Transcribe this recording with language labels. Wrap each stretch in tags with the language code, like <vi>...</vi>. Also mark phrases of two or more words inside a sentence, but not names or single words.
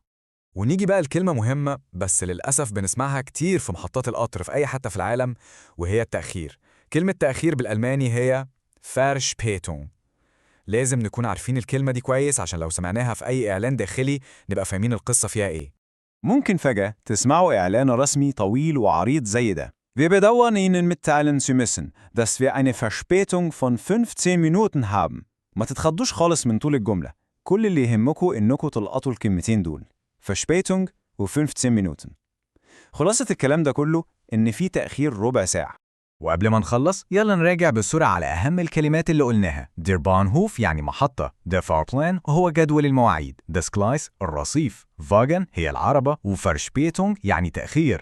<ar>ونيجي بقى لكلمة مهمة بس للأسف بنسمعها كتير في محطات القطر في أي حتة في العالم، وهي التأخير. كلمة تأخير بالألماني هي Verspätung. لازم نكون عارفين الكلمة دي كويس عشان لو سمعناها في أي إعلان داخلي نبقى فاهمين القصة فيها إيه. ممكن فجأة تسمعوا إعلان رسمي طويل وعريض زي ده.</ar> <de>Wir bedauern Ihnen mitteilen zu müssen, dass wir eine Verspätung von 15 Minuten haben.</de> <ar>ما تتخضوش خالص من طول الجملة. كل اللي يهمكم إنكم تلقطوا الكلمتين دول.</ar> <de>Verspätung و 15 Minuten.</de> <ar>خلاصة الكلام ده كله إن في تأخير ربع ساعة. وقبل ما نخلص يلا نراجع بسرعة على أهم الكلمات اللي قلناها.</ar> <de>Der Bahnhof</de> <ar>يعني محطة،</ar> <de>der Fahrplan</de> <ar>هو جدول المواعيد،</ar> <de>das Gleis</de> <ar>الرصيف، Wagen هي العربة، وverspätung يعني تأخير.</ar>